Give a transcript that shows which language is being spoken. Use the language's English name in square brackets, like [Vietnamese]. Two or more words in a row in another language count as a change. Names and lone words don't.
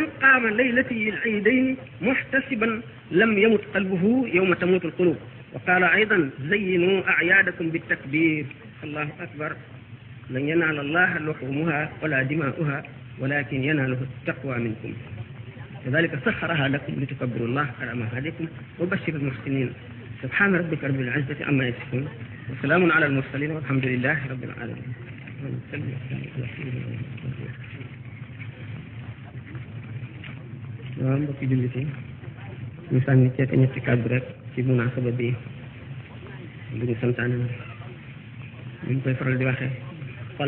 [Arabic] قام ليلتي العيدين محتسبا لم يمت قلبه يوم تموت القلوب وقال أيضا زينوا أعيادكم بالتكبير الله أكبر لن ينال الله لحومها ولا دماؤها ولكن يناله التقوى منكم كذلك سخرها لكم لتكبروا الله على ما هديكم وبشر المحسنين سبحان ربك رب العزة عما يصفون وسلام على المرسلين والحمد لله رب العالمين [Wolof] waaw mbokki jullit yi ñu sànni ceete ñetti kàddu rek ci munaasaba bi lu ñu santaane na lu ñu koy faral di waxee xol